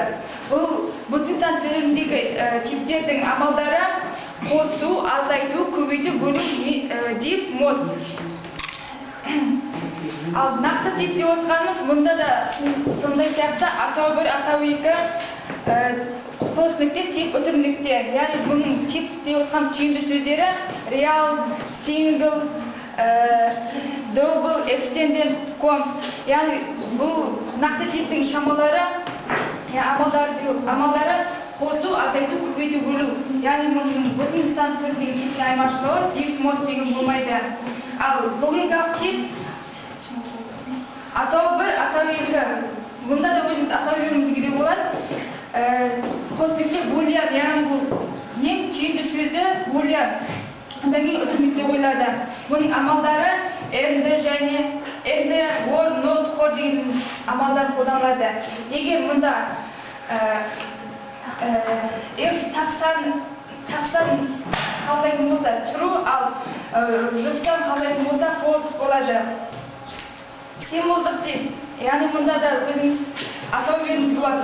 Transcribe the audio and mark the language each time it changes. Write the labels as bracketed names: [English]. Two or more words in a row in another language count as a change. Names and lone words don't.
[Kazakh] Бұл бүтін сан түріндегі типтердің амалдары қосу, азайту, көбейту, бөлу, деп, мод. Ал нақты тип деп отқанымыз мұнда да сондай сияқты атау 1, атау 2, қос нүкте, тип, үтір нүкте. Яғни бұның тип деп отқан түйінді сөздері [English] real, single, double, extended, com. [Kazakh] Яғни бұл нақты типтің шамалары, амалдары қосу, азайту, көбейту, бөлу. Яғни мұның бүтін сан түріндегі типтің айырмашылығы [English] div, mod [Kazakh] деген болмайды. Ал логикалық тип атау 1, атау 2. Бұнда да өзіміз атау беруімізге де болады. Қос нүкте boolean, яғни бұл ең түйінді сөзі boolean. Одан кейін үтір нүкте қойылады. Бұның амалдары and және [English] and, or, not, for [Kazakh] деген амалдар қолданылады. Егер мұнда if тастан қалдайтын болса true, ал жұптан қалдайтын болса false болады. Символдық тип, яғни мұнда да өзіміз атау беруімізге болады.